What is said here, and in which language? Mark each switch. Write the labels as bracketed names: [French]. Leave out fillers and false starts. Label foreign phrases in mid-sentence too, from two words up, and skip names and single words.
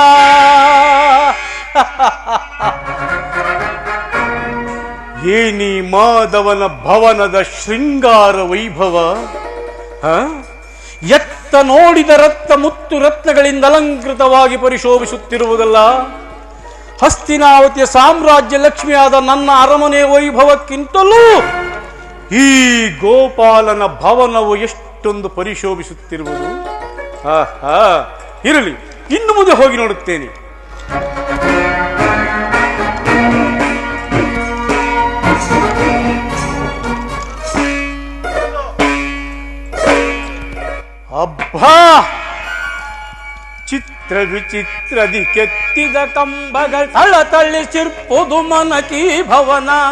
[Kannada] ಏನಿ ಮಾಧವನ ಭವನದ ಶೃಂಗಾರ ವೈಭವ, ಎತ್ತ ನೋಡಿದ ರತ್ನ ಮುತ್ತು ರತ್ನಗಳಿಂದ ಅಲಂಕೃತವಾಗಿ ಪರಿಶೋಭಿಸುತ್ತಿರುವುದಲ್ಲ. ಹಸ್ತಿನಾವತಿಯ ಸಾಮ್ರಾಜ್ಯ ಲಕ್ಷ್ಮಿಯಾದ ನನ್ನ ಅರಮನೆ ವೈಭವಕ್ಕಿಂತಲೂ ಈ ಗೋಪಾಲನ ಭವನವು ಎಷ್ಟೊಂದು ಪರಿಶೋಭಿಸುತ್ತಿರುವುದು. ಇರಲಿ, ಇನ್ನು ಮುಂದೆ ಹೋಗಿ ನೋಡುತ್ತೇನೆ. ಅಬ್ಬಾ, ಚಿತ್ರ ವಿಚಿತ್ರದಿ ಕೆತ್ತಿದ ಕಂಬಗಳ ಥಳಥಳಿಸಿರ್ಪುದು ಮನಕಿ ಭವನ.